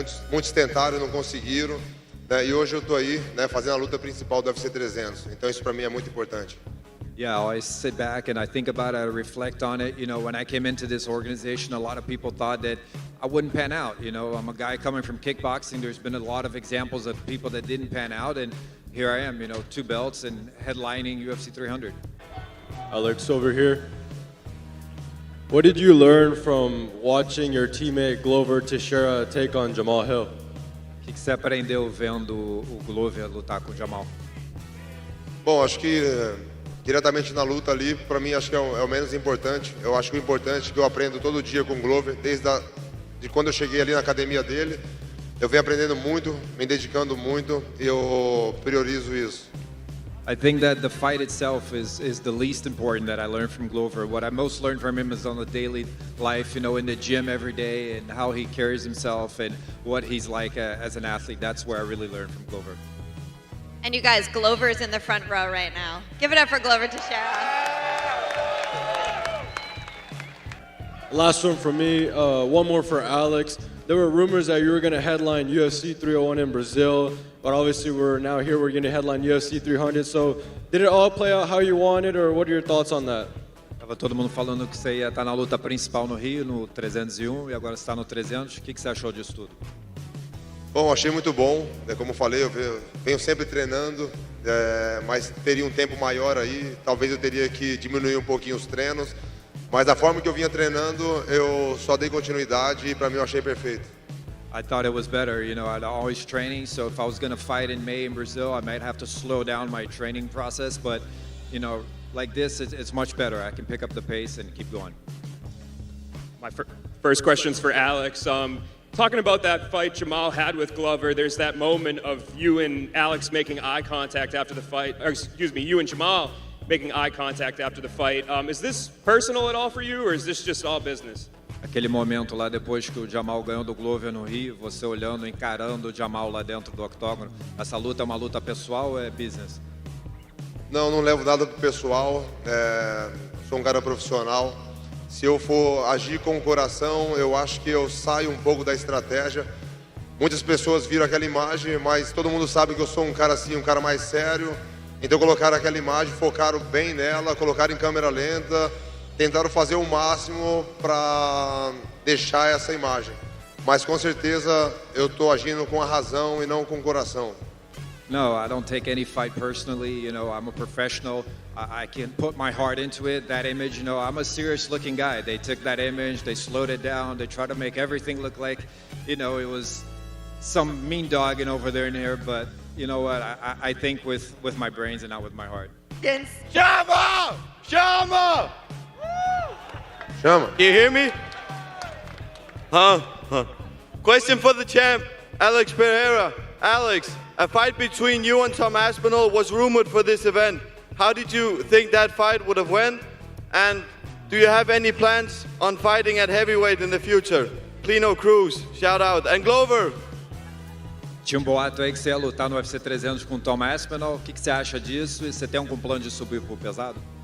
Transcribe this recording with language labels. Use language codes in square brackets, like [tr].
[pt] Muitos tentaram e não conseguiram. Né? E hoje eu tô aí, né, fazendo a luta principal do UFC 300. Então isso para mim é muito importante. [en] Yeah, I always sit back and I think about it, I reflect on it. You know, when I came into this organization, a lot of people thought that I wouldn't pan out. You know, I'm a guy coming from kickboxing. There's been a lot of examples of people that didn't pan out, and here I am, you know, 2 belts and headlining UFC 300. Alex over here. What did you learn from watching your teammate Glover Teixeira take on Jamal Hill? [pt] O que você aprendeu vendo o Glover lutar com o Jamal? Bom, acho que diretamente na luta ali, para mim, acho que é o menos importante. Eu acho que o importante é que eu aprendo todo dia com o Glover, de quando eu cheguei ali na academia dele. Eu venho aprendendo muito, me dedicando muito, e eu priorizo isso. [en] I think that the fight itself is the least important that I learned from Glover. What I most learned from him is on the daily life, you know, in the gym every day, and how he carries himself and what he's like as an athlete. That's where I really learned from Glover. And you guys, Glover's in the front row right now. Give it up for Glover Teixeira. Last one from me, one more for Alex. There were rumors that you were going to headline UFC 301 in Brazil, but obviously we're going to headline UFC 300. So did it all play out how you wanted, or what are your thoughts on that? [pt] Tava todo mundo falando que você ia estar na luta principal no Rio, no 301, e agora você está no 300. O que você achou disso tudo? Bom, achei muito bom, como eu falei, eu venho sempre treinando, mas teria um tempo maior aí, talvez eu teria que diminuir um pouquinho os treinos, mas da forma que eu vinha treinando, eu só dei continuidade e para mim eu achei perfeito. [en] I thought it was better, you know, I'd always training, so if I was going to fight in May in Brazil, I might have to slow down my training process, but, you know, like this, it's much better. I can pick up the pace and keep going. My first question's for Alex. Talking about that fight Jamal had with Glover, there's that moment of you and Alex making eye contact after the fight, or excuse me, you and Jamal making eye contact after the fight. Is this personal at all for you, or is this just all business? [pt] Aquele momento lá depois que o Jamal ganhou do Glover no Rio, você olhando, encarando o Jamal lá dentro do octógono. Essa luta é uma luta pessoal ou é business? Não levo nada pro pessoal, sou um cara profissional. Se eu for agir com o coração, eu acho que eu saio um pouco da estratégia. Muitas pessoas viram aquela imagem, mas todo mundo sabe que eu sou um cara assim, um cara mais sério. Então colocaram aquela imagem, focaram bem nela, colocaram em câmera lenta, tentaram fazer o máximo para deixar essa imagem. Mas com certeza eu estou agindo com a razão e não com o coração. [en] No, I don't take any fight personally. You know, I'm a professional. I can put my heart into it. That image, you know, I'm a serious-looking guy. They took that image, they slowed it down, they tried to make everything look like, you know, it was some mean dogging over there in here. But you know what? I think with my brains and not with my heart. Chama! Chama! Chama. Can you hear me? Huh? Question for the champ, Alex Pereira. Alex, a fight between you and Tom Aspinall was rumored for this event. How did you think that fight would have went? And do you have any plans on fighting at heavyweight in the future? Plino Cruz, shout out. And Glover. [pt] Tinha boato aí que você ia lutar no UFC 300 com o Tom Aspinall. O que você acha disso? E você tem algum plano de subir pro pesado?